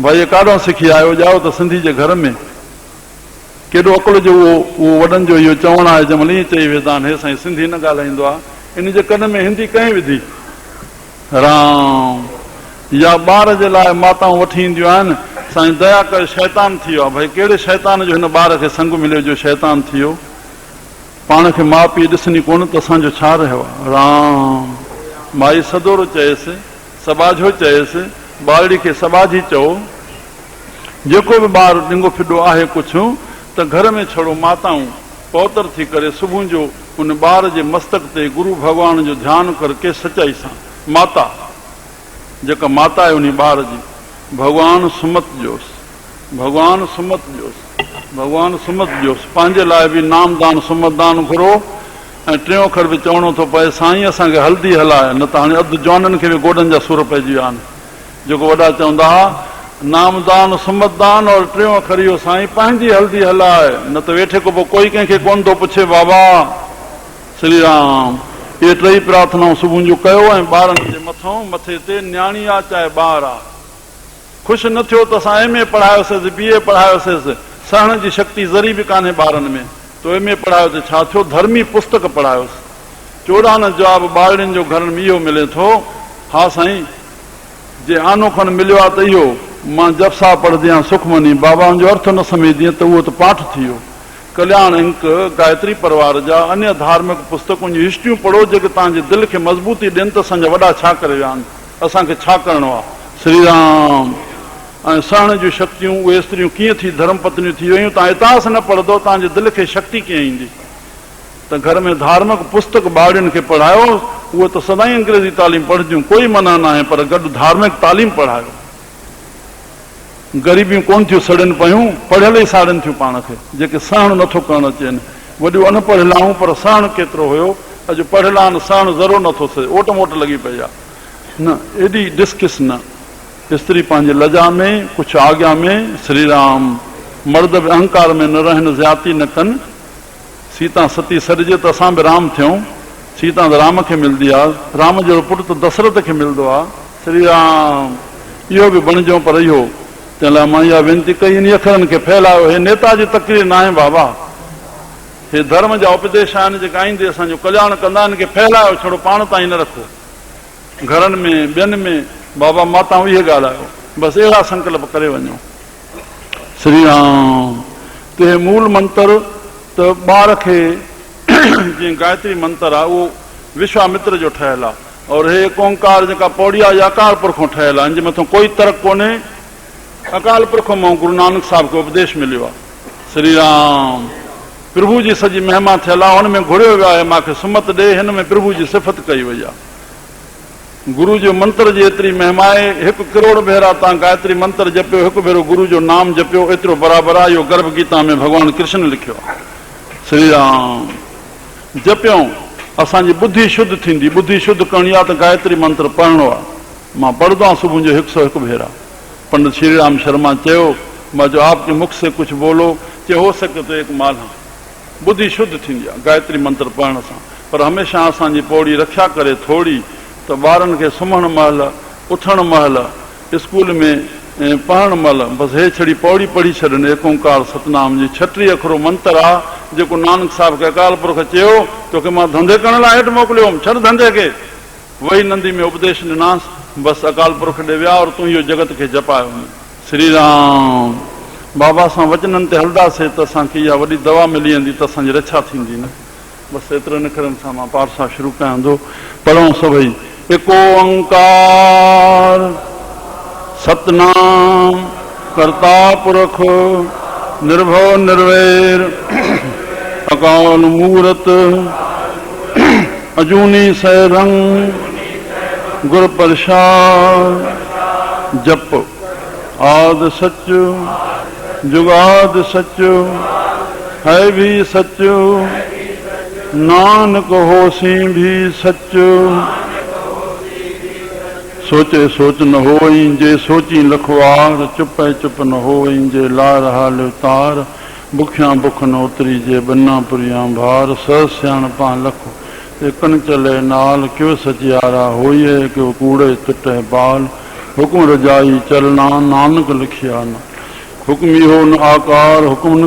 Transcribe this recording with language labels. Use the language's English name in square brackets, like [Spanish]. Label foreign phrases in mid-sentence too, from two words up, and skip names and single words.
[Sindhi] भाई काॾों सिखी आयो, ॼाओ त सिंधी जे घर में केॾो अकुल जो उहो वॾनि जो इहो चवणु आहे, जंहिंमहिल ईअं चई वेंदा आहिनि, हे साईं सिंधी न ॻाल्हाईंदो आहे, इन जे कन में हिंदी कंहिं विधी। राम। या ॿार जे लाइ माताऊं वठी ईंदियूं आहिनि, साईं दया करे शैतान थी वियो आहे। भई कहिड़े शैतान जो हिन ॿार खे संग मिलियो जो शैतान थी वियो। पाण खे माउ पीउ ॾिसणी कोन त असांजो छा रहियो आहे। राम। माई सदोरो चयसि, सबाझो चयसि, ॿारड़ी खे सबाझी चओ। जेको बि ॿारु ॾिंगो फिॾो आहे कुझु, त घर में छड़ो माताऊं पवित्र थी करे सुबुह जो उन ॿार जे मस्तक ते गुरू भॻवान जो ध्यानु करके सचाई सां, माता जेका माता आहे उन ॿार जी, भॻवानु सुमत ॾियोसि, भॻवानु सुमत ॾियोसि, भॻवानु सुमत ॾियोसि। पंहिंजे लाइ बि नामदान सुमतदान घुरो। ऐं टियों अखर बि चवणो थो पए, साईं असांखे हल्दी हलाए, न त हाणे अधु जवाननि खे बि गोॾनि जा सूर पइजी विया आहिनि। जेको वॾा चवंदा हुआ नामदान सुमतदान, और टियों अखर इहो, साईं पंहिंजी हल्दी हलाए, न त वेठे को पोइ कोई कंहिंखे कोन थो पुछे बाबा। श्री राम। इहे 3 प्रार्थनाऊं सुबुह जो कयो। ऐं ॿारनि जे मथे ते न्याणी आहे चाहे ॿार आहे, ख़ुशि न थियो त असां MA पढ़ायोसीं, BA पढ़ायोसीं, सहण जी शक्ति ज़री बि कान्हे ॿारनि में, तो MA पढ़ायो त छा थियो, धर्मी पुस्तक पढ़ायोसि। 14 जवाब ॿारनि जो घरनि में इहो मिले थो। हा साईं, जे आनो खन मिलियो आहे त इहो, मां जप साहिब पढ़ंदी आहियां सुखमनी, बाबा जो अर्थ न सम्झंदी त उहो त पाठ थी वियो। कल्याण अंक, गायत्री परिवार जा अन्य धार्मिक पुस्तकनि जी हिस्ट्रियूं पढ़ो, जेके तव्हांजे दिलि खे मज़बूती ॾियनि त असांजा वॾा छा करे विया आहिनि, असांखे छा करिणो आहे। श्री राम। ऐं सहण जूं शक्तियूं, उहे स्त्रियूं कीअं थी धर्म पत्नियूं थी वियूं। तव्हां इतिहास न पढ़ंदो, तव्हांजे दिलि खे शक्ति कीअं ईंदी। त घर में धार्मिक पुस्तक ॿारनि खे पढ़ायो। उहे त सदाईं अंग्रेजी तालीम पढ़ंदियूं, कोई मना न आहे, पर गॾु धार्मिक तालीम पढ़ायो। ग़रीबियूं कोन थियूं सड़नि पियूं, पढ़ियल ई साड़नि थियूं पाण खे, जेके सहण नथो करणु अचनि। वॾियूं अनपढ़ियल आहियूं, पर सहण केतिरो हुयो। अॼु पढ़ियल आहिनि, सहण ज़रो नथो थिए, ओट मोट लॻी पई आहे। न एॾी डिस्किस न, स्त्री पंहिंजे लजा में, कुझु आज्ञा में। श्री राम। मर्द बि अहंकार में न रहनि, ज़्याती न कनि। सीता सती सॾिजे त असां बि राम थियूं। सीता त राम खे मिलंदी आहे, राम जो पुटु त दशरथ खे मिलंदो आहे। श्री राम इहो बि बणिजो, पर इहो तंहिं लाइ मां इहा वेनिती कई, इन अखरनि खे फैलायो। हे नेता जी तकरीर न आहे बाबा, हे धर्म जा उपदेश आहिनि जेका आईंदे असांजो कल्याण कंदा आहिनि, के फैलायो, छड़ो पाण ताईं न रखो। घरनि में ॿियनि में बाबा माताऊं इहे ॻाल्हायो, बसि अहिड़ा संकल्प करे वञो। श्री राम ते मूल मंत्र त ॿार खे जीअं गायत्री मंत्र आहे उहो विश्वामित्र जो ठहियलु आहे, और हे ओंकार जेका पौड़ी आहे इहा अकाल पुरखों ठहियलु आहे, इन जे मथां कोई तर्क कोन्हे। अकाल पुरख मां गुरु नानक साहिब खे उपदेश मिलियो आहे। श्री राम प्रभु जी सॼी महिमा थियल आहे, हुन में घुरियो वियो आहे मूंखे सुमत ॾे, हिन में प्रभु जी सिफ़त कई वई आहे। गुरु जो मंत्र जी एतिरी महिमा आहे, 1 करोड़ भेरा तव्हां गायत्री मंत्र जपियो, 1 भेरो गुरु जो नाम जपियो, एतिरो बराबरि आहे। इहो गर्भ गीता में भॻवानु कृष्ण लिखियो आहे। श्री राम जपियो असांजी बुद्धि शुद्ध थींदी। बुद्धि शुद्ध करणी आहे त गायत्री मंत्र पढ़णो आहे। मां पढ़ंदो आहियां सुबुह जो 101 भेरा। [Hindi] पंडित श्री राम शर्मा [Sindhi] चयो, मां जो [Hindi] आपके मुख से कुछ बोलो, चए हो सके तो एक माला। [Sindhi] बुद्धि शुद्ध थींदी आहे गायत्री मंत्र पढ़ण सां। पर हमेशह असांजी पौड़ी रक्षा करे थोड़ी, त ॿारनि खे सुम्हण महिल, उथण महिल, स्कूल में पढ़ण महिल बसि हे छड़ी पौड़ी पढ़ी छॾनि। एक ओंकार सतनाम जी 36 अखरो मंत्र आहे जेको नानक साहिब खे अकाल पुरख चयो, तोखे मां धंधे करण लाइ हेठि मोकिलियो, छॾ धंधे खे। वही नंदी में उपदेश ॾिनासि, बसि अकाल पुरख ॾे विया और तूं इहो जगत खे जपायो। श्री राम बाबा सां वचननि ते हलंदासीं त असांखे इहा वॾी दवा मिली वेंदी, त असांजी रक्षा थींदी न। बसि एतिरे निखरनि सां मां पाठ सां शुरू कयां थो। पढ़ूं सभई। [Punjabi] ਏਕੋ ਓਂਕਾਰ ਸਤਨਾਮ ਕਰਤਾ ਪੁਰਖ ਨਿਰਭਵ ਨਿਰਵੈਰ ਅਕਾਲ ਮੂਰਤ ਅਜੂਨੀ ਸੈਰੰਗ ਗੁਰ ਪ੍ਰਸਾਦ ਜਪ ਆਦ ਸਚ ਜੁਗਾਦ ਸਚ ਹੈ ਭੀ ਸਚ ਨਾਨਕ ਹੋਸੀ ਭੀ ਸਚ नानक होसी भी सच ਸੋਚੇ ਸੋਚ ਨ ਹੋਈ ਜੇ ਸੋਚੀ ਲਖਵਾਰ ਚੁਪ ਚੁਪ ਨ ਹੋਈ ਜੇ ਲਾਰ ਹਾਲ ਉਤਾਰ ਬੁਖਿਆਂ ਬੁਖ ਨ ਉਤਰੀ ਜੇ ਬੰਨਾ ਪੁਰਿਆਂ ਭਾਰ ਸਹ ਸਿਆਣਪਾ ਲਖ ਕਨ ਚਲੇ ਨਾਲ ਕਿਉਂ ਸਚਿਆਰਾ ਹੋਈਐ ਕਿਉਂ ਕੂੜੇ ਤੁਟੇ ਬਾਲ ਹੁਕਮ ਰਜਾਈ ਚਲਨਾ ਨਾਨਕ ਲਿਖਿਆ ਨ ਹੁਕਮੀ ਹੋ ਨ ਆਕਾਰ ਹੁਕਮ ਨ